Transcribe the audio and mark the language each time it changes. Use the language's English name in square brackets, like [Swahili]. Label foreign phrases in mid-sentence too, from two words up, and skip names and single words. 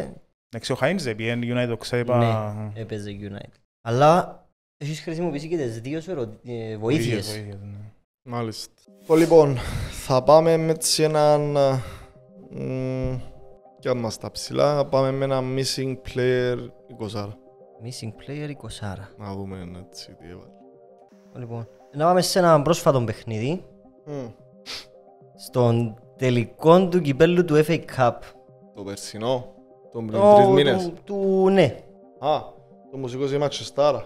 [Greek] Εντάξει, ο Χάινζε πήγαινε United, το ξέρει Ναι, έπαιζε United. Αλλά έχεις χρησιμοποιήσει και τις δύο σου βοήθειες. Μάλιστα. Λοιπόν, θα πάμε με έτσι έναν... Κι αν μας τα ψηλά, θα πάμε με ένα [English] missing player [Greek] 20. [English] Missing player 20. [Greek] Να δούμε έτσι τι έβαλε. Λοιπόν, να πάμε σε ένα πρόσφατο παιχνίδι. Στον τελικό του κυπέλλου του FA Cup. Το περσινό, τον πριν 3 μήνες. Ναι. Το μουσικό η Ματσεστάρα.